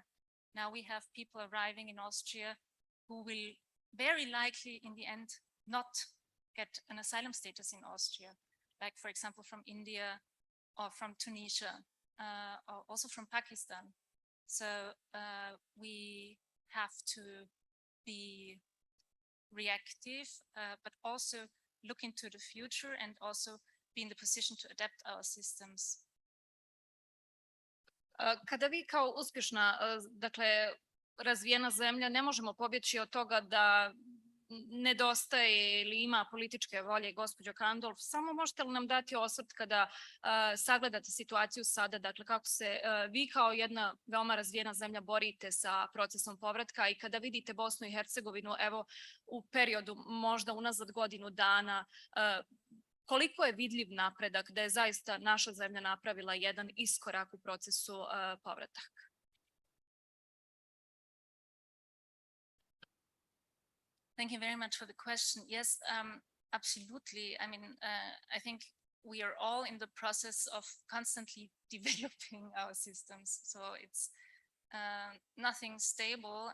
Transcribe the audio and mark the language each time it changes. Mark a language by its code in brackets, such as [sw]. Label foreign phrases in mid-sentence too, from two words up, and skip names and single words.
[en] Now we have people arriving in Austria who will very likely in the end not get an asylum status in Austria, like for example from India or from Tunisia, or also from Pakistan. So we have to be reactive, but also look into the future and also be in the position to adapt our systems. [bs] Kada vi kao uspješna, dakle, razvijena zemlja, ne možemo pobjeći od toga da nedostaje ili ima političke volje, gospođo Kandolf, samo možete li nam dati osvrt kada sagledate situaciju sada, dakle kako se vi kao jedna veoma razvijena zemlja borite sa procesom povratka i kada vidite Bosnu i Hercegovinu, evo u periodu možda unazad godinu dana, koliko je vidljiv napredak da je zaista naša zemlja napravila jedan iskorak u procesu povrataka? [en] Thank you very much for the question. Yes, absolutely. I mean, I think we are all in the process of constantly developing our systems. So it's nothing stable.